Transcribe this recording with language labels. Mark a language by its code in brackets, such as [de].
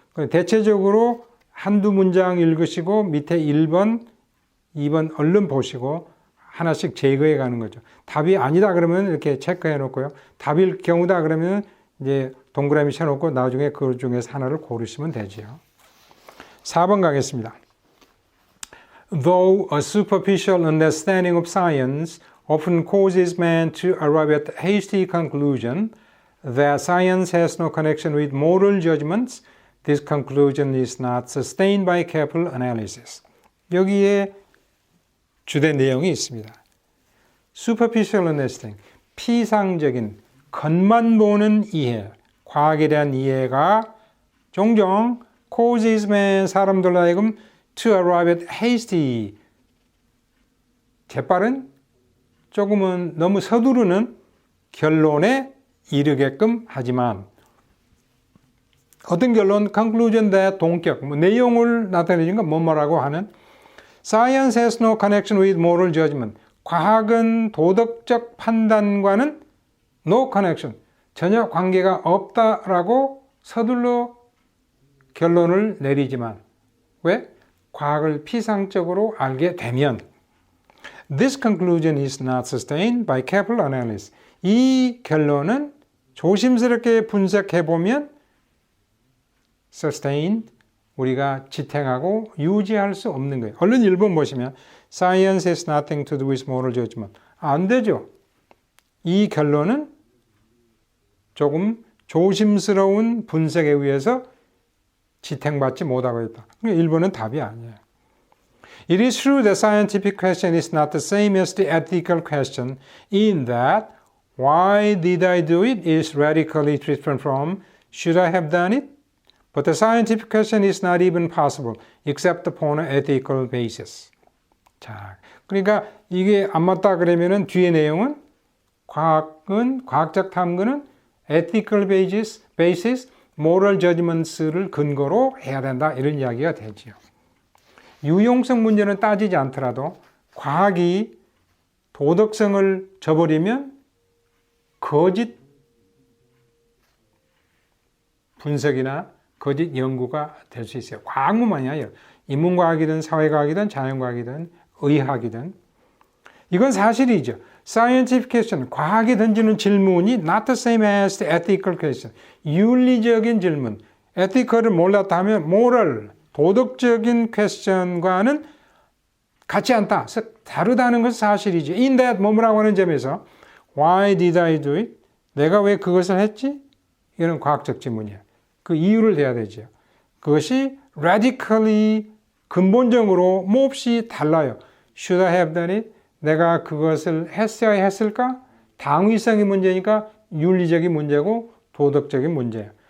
[ko] 대체적으로 한두 문장 읽으시고 밑에 1번, 2번 얼른 보시고 하나씩 제거해 가는 거죠. 답이 아니다 그러면 이렇게 체크해 놓고요. 답일 경우다 그러면 이제 동그라미 쳐 놓고 나중에 그 중에서 하나를 고르시면 되죠. 4번 가겠습니다. [en] Though a superficial understanding of science often causes man to arrive at hasty conclusion that science has no connection with moral judgments, this conclusion is not sustained by careful analysis. [ko] 여기에 주된 내용이 있습니다. [en] Superficial understanding, [ko] 피상적인 겉만 보는 이해, 과학에 대한 이해가 종종 [en] causes man, [ko] 사람들로 하여금 [en] to arrive at hasty, [ko] 재빠른, 조금은 너무 서두르는 결론에 이르게끔 하지만 어떤 결론? [en] conclusion that [ko] 동격, 내용을 나타내는 건 뭐라고 하는 [en] Science has no connection with moral judgment. [ko] 과학은 도덕적 판단과는 no connection, 전혀 관계가 없다라고 서둘러 결론을 내리지만 왜? 과학을 피상적으로 알게 되면 [en] This conclusion is not sustained by careful analysis. [ko] 이 결론은 조심스럽게 분석해 보면 sustained 우리가 지탱하고 유지할 수 없는 거예요. 얼른 1번 보시면 [en] Science has nothing to do with moral judgment. [ko] 안 되죠. 이 결론은 조금 조심스러운 분석에 의해서 지탱받지 못하고 있다. 그러니까 1번은 답이 아니에요. [en] It is true that scientific question is not the same as the ethical question in that why did I do it is radically different from should I have done it? But the scientific question is not even possible except upon an ethical basis. [ko] 자, 그러니까 이게 안 맞다 그러면은 뒤에 내용은 과학적 탐구는 ethical basis, moral judgments를 근거로 해야 된다 이런 이야기가 되지요. 유용성 문제는 따지지 않더라도 과학이 도덕성을 저버리면 거짓 분석이나 거짓 연구가 될 수 있어요. 과학뿐만이 아니라 인문과학이든 사회과학이든 자연과학이든 의학이든 이건 사실이죠. [en] Scientific question, [ko] 과학이 던지는 질문이 [en] not the same as the ethical question. [ko] 윤리적인 질문, ethical을 몰랐다 하면 moral, 도덕적인 question과는 같지 않다, 다르다는 것은 사실이죠. [en] In that [ko] 뭐라고 하는 점에서 [en] Why did I do it? [ko] 내가 왜 그것을 했지? 이런 과학적 질문이에요. 그 이유를 대야 되죠. 그것이 radically 근본적으로 몹시 달라요. [en] Should I have done it? [ko] 내가 그것을 했어야 했을까? 당위성의 문제니까 윤리적인 문제고 도덕적인 문제예요.